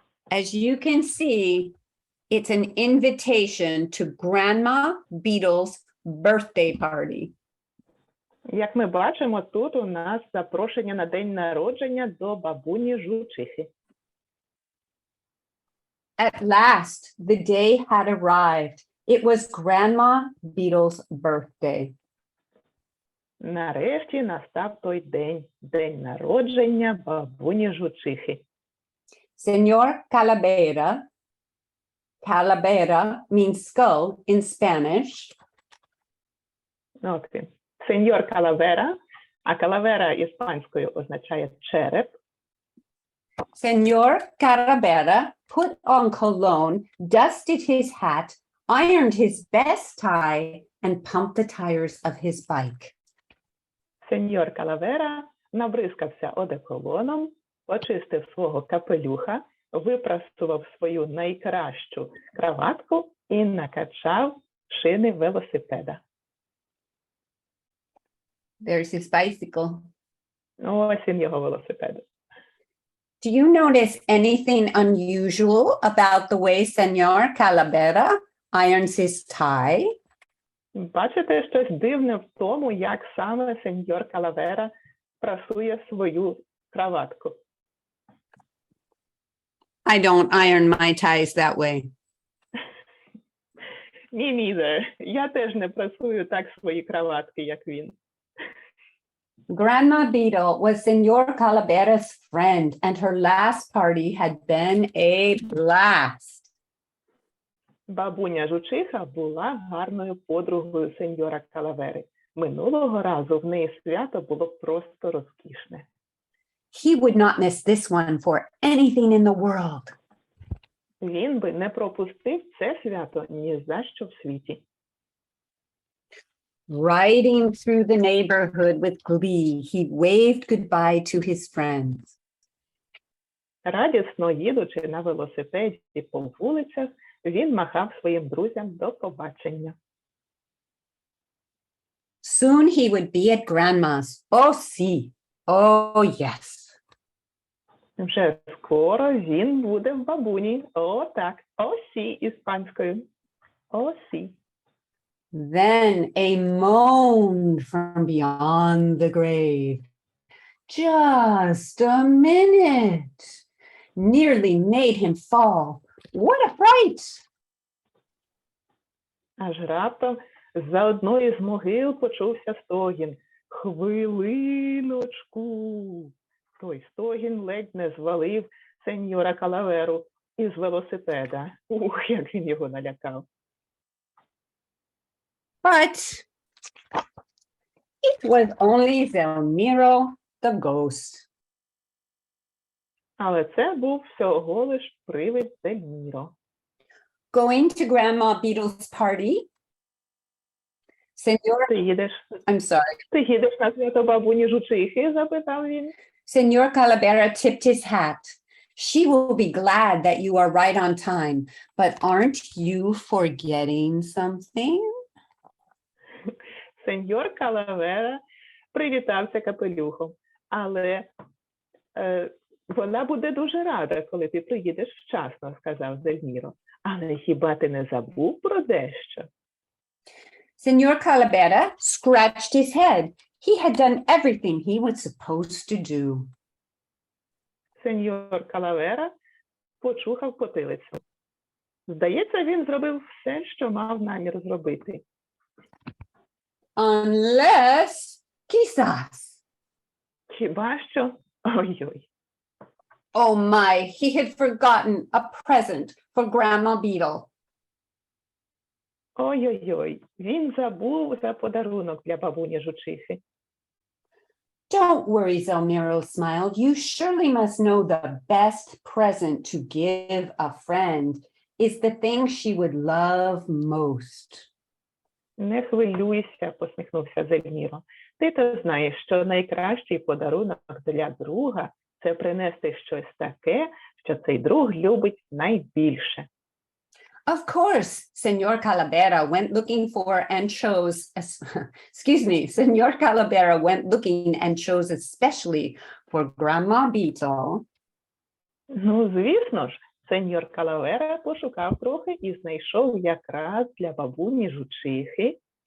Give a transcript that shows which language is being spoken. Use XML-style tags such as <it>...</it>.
<en>As you can see, it's an invitation to Grandma Beetle's birthday party.</en> <uk>Як ми бачимо, тут у нас запрошення на день народження до бабуні Жучихи.</uk> <en>At last, the day had arrived. It was Grandma Beetle's birthday.</en> <uk>Нарешті настав той день, день народження бабуні Жучихи.</uk> <en>Señor Calavera, Calavera means skull in Spanish.</en> <uk>От він. Сеньор Калавера, а калавера іспанською означає череп.</uk> <en>Señor Calavera put on cologne, dusted his hat, ironed his best tie, and pumped the tires of his bike.</en> <uk>Сеньор Калавера набризкався одеколоном, почистив свого капелюха, випрасував свою найкращу краватку і накачав шини велосипеда.</uk> <en>There's his bicycle.</en> <uk>Ось він, його велосипед.</uk> <en>Do you notice anything unusual about the way Señor Calavera irons his tie?</en> <uk>Бачите щось дивне в тому, як саме сеньор Калавера прасує свою краватку?</uk> <en>I don't iron my ties that way.</en> <uk>Ні,</uk> <en>neither.</en> <uk>Я теж не прасую так свої краватки, як він.</uk> <en>Grandma Beetle was Señor Calavera's friend, and her last party had been a blast.</en> <uk>Бабуня Жучиха була гарною подругою сеньора Калавери. Минулого разу в неї свято було просто розкішне.</uk> <en>He would not miss this one for anything in the world.</en> <uk>Він би не пропустив це свято ні за що в світі.</uk> <en>Riding through the neighborhood with glee, he waved goodbye to his friends.</en> <uk>Радісно їдучи на велосипеді по вулицях, він махав своїм друзям до побачення.</uk> <en>Soon he would be at Grandma's. Oh, sí. Oh, yes.</en> <uk>Вже скоро він буде в бабуні. О, так. О, сі іспанською. О, сі.</uk> <en>Then a moan from beyond the grave. Just a minute. Nearly made him fall. What a fright!</en> <uk>Аж раптом з-за одної з могил почувся стогін. Хвилиночку. Той стогін ледь не звалив сеньора Калаверу із велосипеда. Ух, як він його налякав.</uk> <en>But it was only Zelmiro the ghost.</en> <uk>Але це був всього лиш привид Зельміро.</uk> <en>Going to Grandma Beetle's party. Senor, I'm sorry.</en> <uk>Ти їдеш на свято бабуні Жучихи? Запитав він.</uk> <en>Senor Calavera tipped his hat. She will be glad that you are right on time, but aren't you forgetting something?</en> <uk>Сеньор Калавера привітався капелюхом, але вона буде дуже рада, коли ти приїдеш вчасно, сказав Зельміро. Але хіба ти не забув про дещо?</uk> <en>Senor Calavera scratched his head. He had done everything he was supposed to do.</en> <uk>Сеньор Калавера почухав потилицю. Здається, він зробив все, що мав намір зробити.</uk> <en>Unless, quizás.</en> <uk>Хіба що? Ой-ой.</uk> <en>Oh my, he had forgotten a present for Grandma Beetle.</en> <uk>Ой-ой-ой, він забув за подарунок для бабуні жучихи.</uk> <en>Don't worry, Zelmiro smiled. You surely must know the best present to give a friend is the thing she would love most.</en> <uk>Не хвилюйся, посміхнувся Зельміро. Ти то знаєш, що найкращий подарунок для друга – це принести щось таке, що цей друг любить найбільше.</uk> <en>Of course, Senor Calavera went looking for and chose, excuse me, Senor Calavera went looking and chose especially for Grandma Beetle.</en> <uk>Ну, звісно ж, сеньор Калавера пошукав трохи і знайшов якраз для бабуні жучихи.</uk>